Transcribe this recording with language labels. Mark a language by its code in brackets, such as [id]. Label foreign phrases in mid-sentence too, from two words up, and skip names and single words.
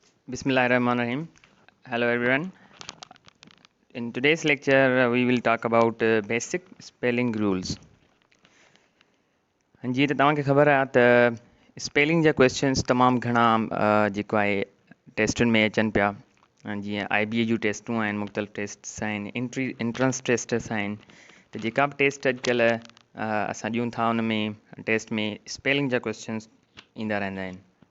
[ar] بسم الله الرحمن الرحيم. [en] Hello everyone. In today's lecture, we will talk about basic spelling rules. [sd] जी त तव्हांखे ख़बर आहे त स्पेलिंग जा क्वेश्चन्स तमामु घणा जेको आहे टेस्टुनि में अचनि पिया जीअं IBA जूं टेस्टूं आहिनि मुख़्तलिफ़ टेस्ट्स आहिनि [en] entrance tests [sd] आहिनि त जेका बि टेस्ट अॼुकल्ह असां ॾियूं था उन में टेस्ट में स्पेलिंग जा क्वेश्चन्स ईंदा रहंदा आहिनि